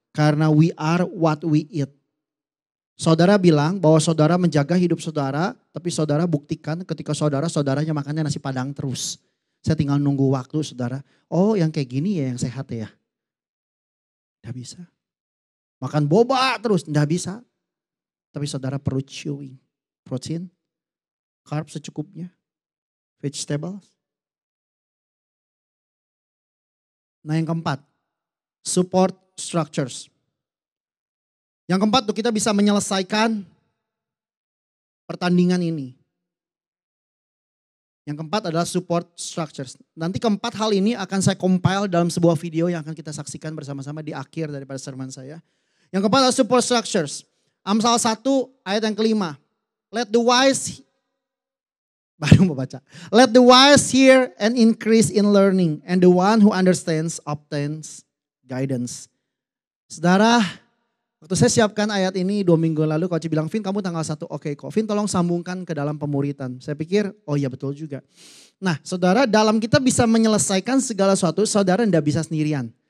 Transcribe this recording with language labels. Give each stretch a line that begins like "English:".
Indonesian: Karena
English: we are what we eat.
Indonesian: Saudara bilang bahwa saudara menjaga hidup saudara. Tapi saudara buktikan ketika saudaranya makannya nasi padang terus. Saya tinggal nunggu waktu saudara. Oh yang kayak gini ya yang sehat ya. Tidak bisa. Makan boba terus. Tidak bisa. Tapi saudara perlu chewing. Protein. Carb secukupnya. Vegetables. Nah yang keempat. Support structures. Yang keempat tuh kita bisa menyelesaikan pertandingan ini. Yang keempat adalah support structures. Nanti keempat hal ini akan saya compile dalam sebuah video yang akan kita saksikan bersama-sama di akhir daripada sermon saya. Yang keempat adalah support structures. Amsal 1 ayat yang kelima.
English: Let the wise
Indonesian: baru mau baca.
English: Let the wise hear and increase in learning, and the one who understands obtains guidance.
Indonesian: Saudara, waktu saya siapkan ayat ini 2 minggu lalu, Coach bilang, Vin kamu tanggal 1, oke kok. Vin tolong sambungkan ke dalam pemuritan. Saya pikir, oh iya betul juga. Nah saudara, dalam kita bisa menyelesaikan segala sesuatu, saudara tidak bisa sendirian.